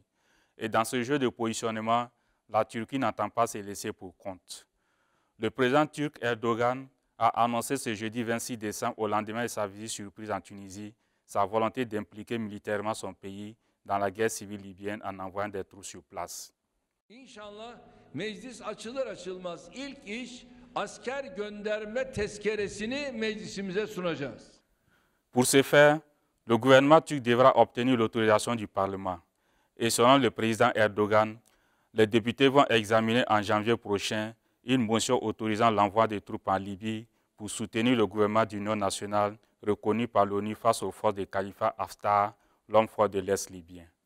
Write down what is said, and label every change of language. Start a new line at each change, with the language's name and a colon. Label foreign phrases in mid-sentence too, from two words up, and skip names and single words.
French: Et dans ce jeu de positionnement, la Turquie n'entend pas se laisser pour compte. Le président turc Erdogan a annoncé ce jeudi 26 décembre, au lendemain de sa visite surprise en Tunisie, sa volonté d'impliquer militairement son pays dans la guerre civile libyenne en envoyant des troupes sur place.
Turkish: İnşallah meclis açılır açılmaz ilk iş asker gönderme tezkeresini meclisimize sunacağız.
French: Pour ce faire, le gouvernement turc devra obtenir l'autorisation du Parlement. Et selon le président Erdogan, les députés vont examiner en janvier prochain une motion autorisant l'envoi de troupes en Libye pour soutenir le gouvernement d'union nationale reconnu par l'ONU face aux forces de Khalifa Haftar, l'homme fort de l'Est libyen.